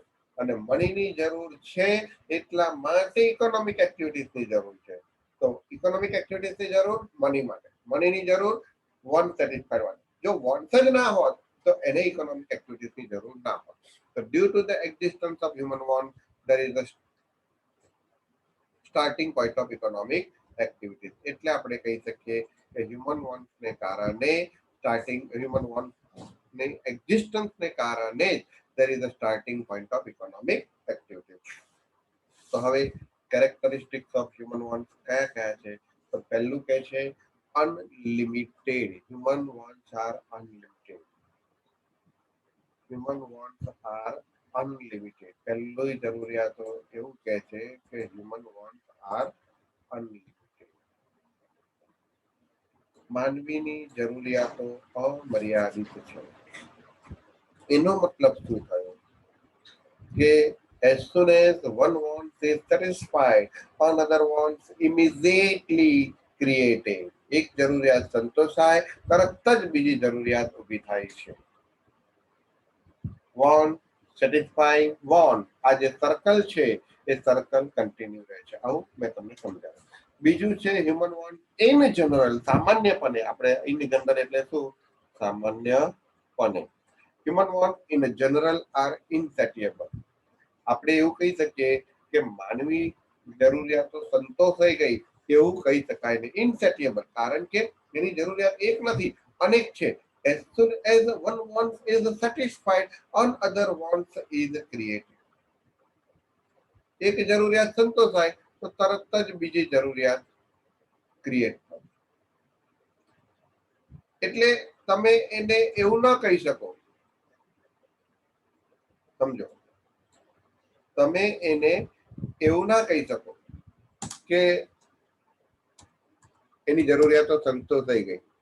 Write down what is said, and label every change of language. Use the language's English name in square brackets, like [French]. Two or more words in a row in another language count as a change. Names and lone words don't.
[Gujarati] અને મનીની જરૂર છે એટલા માટે [English] economic activitiesની [Gujarati] જરૂર છે. તો [English] economic activitiesની [Gujarati] જરૂર મની માટે, મનીની જરૂર [English] want satisfy [Gujarati] માટે. જો વોન્ટ જ ના હોત તો એને [English] economic activitiesની [Gujarati] જરૂર ના હોત. [English] તો due to the existence of human want there is a starting point of economic activities. [Gujarati] એટલે આપણે કહી શકીએ કે [English] human want [Gujarati] ને કારણે [English] human want [Gujarati] ને એક્ઝિસ્ટન્સ ને કારણે [English] there is a starting point of economic activities. [Gujarati] તો હવે [English] characteristics of human wants [Gujarati] કયા કયા છે? તો પહેલું કહે છે unlimited. [English] human wants are unlimited. human wants are unlimited. [Gujarati] પહેલું જરૂરિયાતો એવું કહે છે કે [English] human wants are unlimited. [Gujarati] માનવીની જરૂરિયાતો અમર્યાદિત છે. એનો મતલબ શું થયો? [English] કે as soon as one want is satisfied, another wants immediately created. [Gujarati] એક જરૂરિયાત સંતોષાય તરત જ બીજી જરૂરિયાત ઊભી થાય છે. [English] want satisfying want, [Gujarati] આ જે સર્કલ છે એ સર્કલ કન્ટિન્યુ રહે છે. આવું મેં તમને સમજાવ્યું. બીજું છે [English] human want in general, [Gujarati] સામાન્યપણે. આપણે [English] in general [Gujarati] એટલે શું? સામાન્યપણે. [English] human want in general are insatiable. [Gujarati] આપણે એવું કહી શકીએ કે માનવી જરૂરિયાતો સંતોષાઈ ગઈ એવું કહી શકાય નહીં. ઇનસેટિએબલ, કારણ કે એની જરૂરિયાત એક નથી, અનેક છે. [English] as soon as one want is satisfied, another wants is created. [Gujarati] એક જરૂરિયાત સંતોષાય તો તરત જ બીજી જરૂરિયાત ક્રિએટ થાય. એટલે તમે એને એવું ના કહી શકો. સમજો, તમે એને એવું ના કહી શકો કે એની જરૂરિયાતો સંતોષાઈ ગઈ.